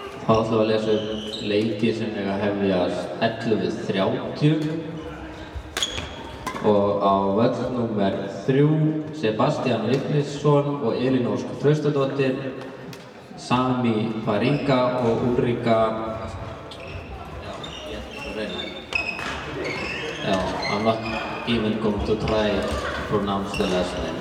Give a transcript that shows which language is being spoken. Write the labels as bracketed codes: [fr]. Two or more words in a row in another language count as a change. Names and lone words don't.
[is] Þá ætlum við að lesa upp leiki sem eiga að hefjast 11:30 og á völl númer 3 Sebastian Vignisson og Elín Ósk Traustadóttir, Sami Faringa og Ulrika [en] I'm not even going to try to pronounce the last name.